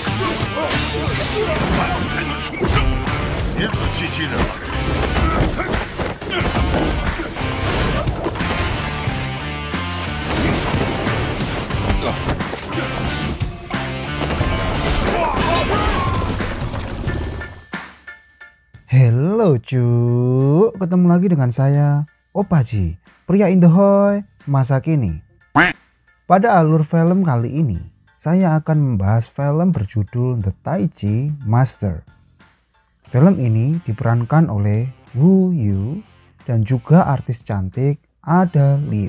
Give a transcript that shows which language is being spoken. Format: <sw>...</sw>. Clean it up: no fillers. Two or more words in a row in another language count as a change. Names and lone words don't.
<zh>万才能重生，别自欺欺人了。</zh> <id>Hello cu, ketemu lagi dengan saya Opaji, pria Indahoy masa kini. Pada alur film kali ini, saya akan membahas film berjudul The Taiji Master. Film ini diperankan oleh Woo Yu dan juga artis cantik Ada Liu.</id>